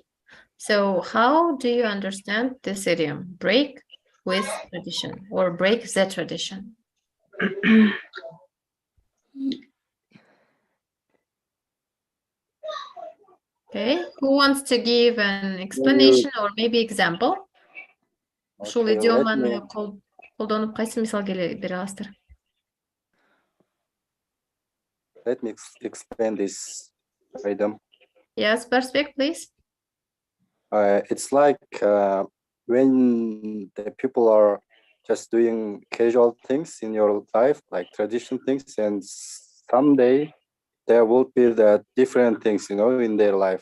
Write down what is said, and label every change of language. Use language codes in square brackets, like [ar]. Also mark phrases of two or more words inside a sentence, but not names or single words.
[en] So how do you understand this idiom? Break with tradition or break the tradition? Okay. Who wants to give an explanation or maybe example? [ky] Ушул [en] Okay, [ky] идиоманы колдонуп кайсы мисал бере аласыздар? [en] let me explain this item. Yes, Perspect, please. It's like when the people are just doing casual things in your life, like traditional things, and someday there will be the different things, in their life.